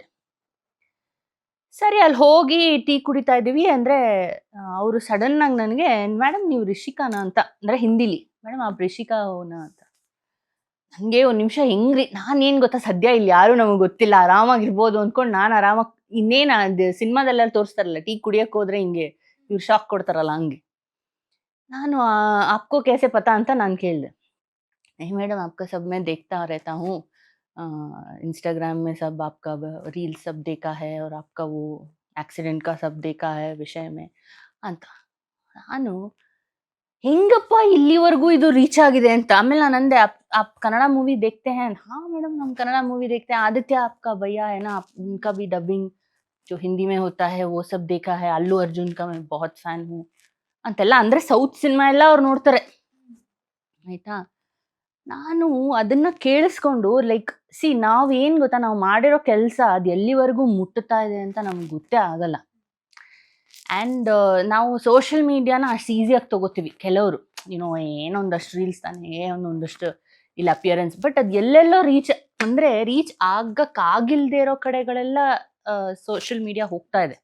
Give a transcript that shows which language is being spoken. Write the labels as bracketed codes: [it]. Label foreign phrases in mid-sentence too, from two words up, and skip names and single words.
[kn] ಸರಿ ಅಲ್ಲಿ ಹೋಗಿ ಟೀ ಕುಡಿತಾ ಇದ್ದೀವಿ ಅಂದರೆ ಅವರು ಸಡನ್ನಾಗಿ ನನಗೆ, ಮೇಡಮ್ ನೀವು ರಿಷಿಕಾನ ಅಂತ, ಅಂದರೆ ಹಿಂದಿಲಿ, ಮೇಡಮ್ ಆ ರಿಷಿಕಾನ ಅಂತ. ನನಗೆ ಒಂದು ನಿಮಿಷ ಹೆಂಗ್ರಿ, ನಾನೇನು ಗೊತ್ತಾ, ಸದ್ಯ ಇಲ್ಲಿ ಯಾರು ನಮಗೆ ಗೊತ್ತಿಲ್ಲ, ಆರಾಮಾಗಿರ್ಬೋದು ಅಂದ್ಕೊಂಡು ನಾನು ಆರಾಮಾಗಿ, ಇನ್ನೇನು ಅದು ಸಿನಿಮಾದಲ್ಲೆಲ್ಲ ತೋರಿಸ್ತಾರಲ್ಲ, ಟೀ ಕುಡಿಯೋಕೆ ಹೋದ್ರೆ ಹಿಂಗೆ ಇವ್ರು ಶಾಕ್ ಕೊಡ್ತಾರಲ್ಲ ಹಂಗೆ. ನಾನು [hi] आपको कैसे पता [kn] ಅಂತ ನಾನು ಕೇಳಿದೆ. [hi] ಮೇಡಮ್ आपका सब मैं देखता रहता हूँ, इंस्टाग्राम में सब आपका रील सब देखा है और आपका वो एक्सीडेंट का सब देखा है विषय में ಅಂತ. [kn] ನಾನು ಹೆಂಗಪ್ಪ ಇಲ್ಲಿವರೆಗೂ ಇದು ರೀಚ್ ಆಗಿದೆ ಅಂತ. ಆಮೇಲೆ ನಾನು ಅಂದೆ, [hi] आप कन्नड़ा मूवी देखते हैं? हाँ मैडम हम कन्नड़ा मूवी देखते हैं, आदित्य आपका भैया है ना, उनका भी डबिंग जो हिंदी में होता है वो सब देखा है, अल्लू अर्जुन का मैं बहुत ಫ್ಯಾನ್ हूँ ಅಂತೆಲ್ಲ. [kn] ಅಂದರೆ ಸೌತ್ ಸಿನಿಮಾ ಎಲ್ಲ ಅವ್ರು ನೋಡ್ತಾರೆ ಆಯಿತಾ. ನಾನು ಅದನ್ನ ಕೇಳಿಸ್ಕೊಂಡು ಲೈಕ್ ನಾವೇನ್ ಗೊತ್ತಾ, ನಾವು ಮಾಡಿರೋ ಕೆಲಸ ಅದು ಎಲ್ಲಿವರೆಗೂ ಮುಟ್ಟುತ್ತಾ ಇದೆ ಅಂತ ನಮ್ಗೆ ಗೊತ್ತೇ ಆಗಲ್ಲ. ಆ್ಯಂಡ್ ನಾವು [en] social media [kn] ಅಷ್ಟು ಈಸಿಯಾಗಿ ತಗೋತೀವಿ ಕೆಲವರು, ಏನೊಂದಷ್ಟು ರೀಲ್ಸ್ ತಾನೇ, ಒಂದೊಂದಷ್ಟು ಇಲ್ಲ ಅಪಿಯರೆನ್ಸ್, ಬಟ್ ಅದು ಎಲ್ಲೆಲ್ಲೋ ರೀಚ್ ಆಗಕ್ಕಾಗಿಲ್ದೇ ಇರೋ ಕಡೆಗಳೆಲ್ಲ [en] social media [kn] ಹೋಗ್ತಾ ಇದೆ.